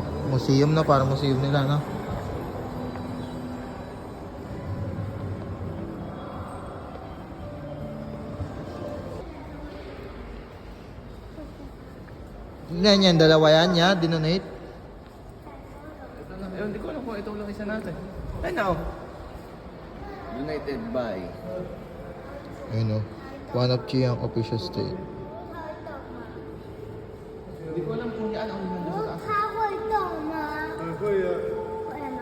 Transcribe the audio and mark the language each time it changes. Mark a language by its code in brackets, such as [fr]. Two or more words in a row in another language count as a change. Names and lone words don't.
[tl] Museum na, parang museum nila, no? Ganyan, dalawa yan niya, dinonate. Hindi ko alam kung ito lang isa natin. Ano? [en] United by. [tl] Ayun o, [en] one of Chiang official state. [tl] Hindi ko alam kung yan ang nandun sa taas. [zh] 它会动吗？会呀，会吗？